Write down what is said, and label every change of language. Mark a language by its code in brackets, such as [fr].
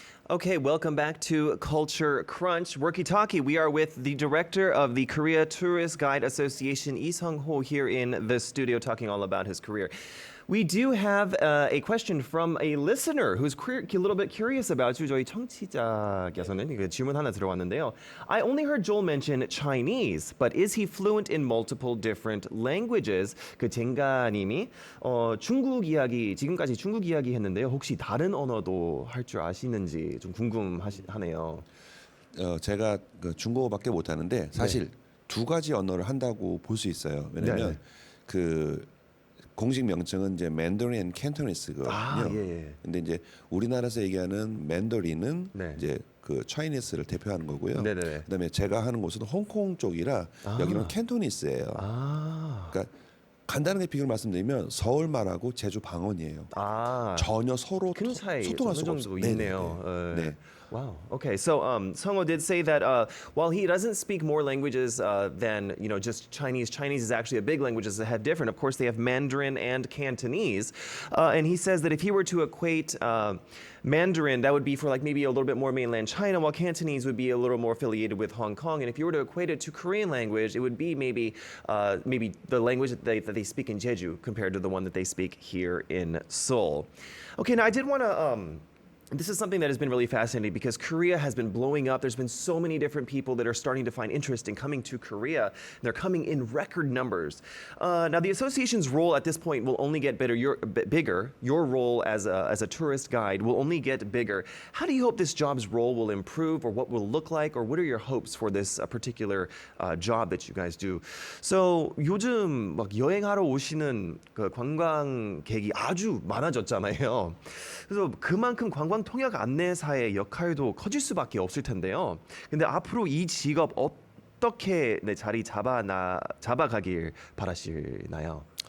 [en] Okay, welcome back to Culture Crunch. Worky Talkie, we are with the director of the Korea Tourist Guide Association, Lee Sung-ho, here in the studio talking all about his career. We do have a question from a listener who's a little bit curious about you. [ko] 저희 청취자께서는 그 질문 하나 들어왔는데요. [en] I only heard Joel mention Chinese, but is he fluent in multiple different languages? [ko] 그 젠가님이 중국 이야기, 지금까지 중국 이야기 했는데요. 혹시 다른 언어도 할 줄 아시는지 좀 궁금하네요. 제가 그 중국어밖에 못하는데 사실 네. 두 가지 언어를 한다고 볼 수 있어요. 왜냐하면 네. 그 공식 명칭은 이제 맨더린 캔토니스거든요. 예. 근데 이제 우리나라에서 얘기하는 맨더린은 네. 이제 그 차이니스를 대표하는 거고요. 네네. 그다음에 제가 하는 곳은 홍콩 쪽이라 여기는 캔토니스예요. 그러니까 간단하게 비교를 말씀드리면 서울 말하고 제주 방언이에요. 전혀 서로 큰 차이 소통할 어느 수가 정도 없어요. 있네요. 네. [en] Wow. Okay. So Sungho did say that while he doesn't speak more languages than just Chinese, Chinese is actually a big language that have different. Of course, they have Mandarin and Cantonese, and he says that if he were to equate Mandarin, that would be for like maybe a little bit more mainland China, while Cantonese would be a little more affiliated with Hong Kong. And if you were to equate it to Korean language, it would be maybe the language that they speak in Jeju compared to the one that they speak here in Seoul. Okay. Now I did want to. This is something that has been really fascinating because Korea has been blowing up. There's been so many different people that are starting to find interest in coming to Korea. They're coming in record numbers. Now, the association's role at this point will only get bigger. Your role as a tourist guide will only get bigger. How do you hope this job's role will improve, or what will it look like, or what are your hopes for this particular job that you guys do? [ko] So 요즘 막 여행하러 오시는 그 관광객이 아주 많아졌잖아요. 그래서 그만큼 관광 통역 안내사의 역할도 커질 수밖에 없을 텐데요. 근데 앞으로 이 직업 어떻게 자리 잡아가길 바라시나요?